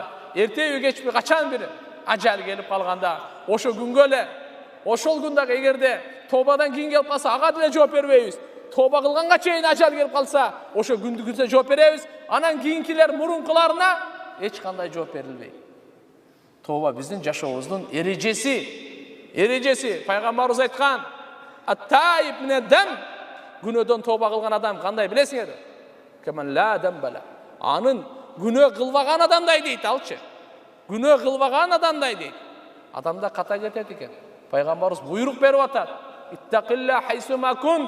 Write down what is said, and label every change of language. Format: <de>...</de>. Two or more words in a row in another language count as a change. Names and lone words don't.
<ky>Эртеби кечпи качан бир ажал келип калганда, ошо күнгө эле, ошол күндөгү эгерде тобадан кийин келип калса, ага деле жооп бербейбиз. Тоба кылганга чейин ажал келип калса, ошо күндүгүнө жооп беребиз. Анан кийинкилер мурункуларына эч кандай жооп берилбейт. Тоба биздин жашообуздун эрежеси. Пайгамбарыбыз айткан:</ky> <ar>"التائب من الذنب",</ar> <ky>күнөөдөн тоба кылган адам кандай билесиңер?</ky> <ar>كمن لا ذنب له.</ar> <ky>Анын күнөө кылбаган адамдай дейт алчы. Күнөө кылбаган адамдай дейт. Адамда ката кетет экен. Пайгамбарыбыз буйрук берип атат:</ky> <ar>"اتق الله حيثما كنت".</ar>